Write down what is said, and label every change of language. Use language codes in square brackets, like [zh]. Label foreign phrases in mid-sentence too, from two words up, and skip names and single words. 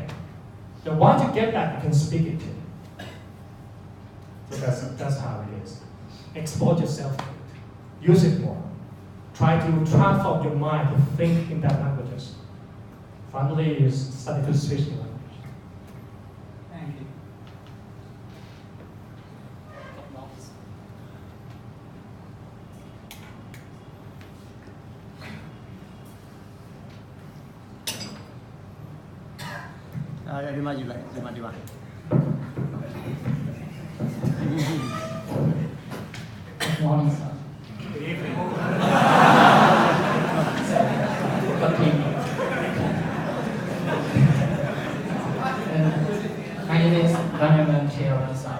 [en] Then once you get that, you can speak it too. So that's how it is. Expose yourself to it. Use it more. Try to transform your mind to think in that languages. Finally, you study to switch the language. Thank you. [my] ဒီမှာယူလိုက်ဒီမှာ [en] Good morning, sir. Good evening. My name is Vanyaman Theoransas.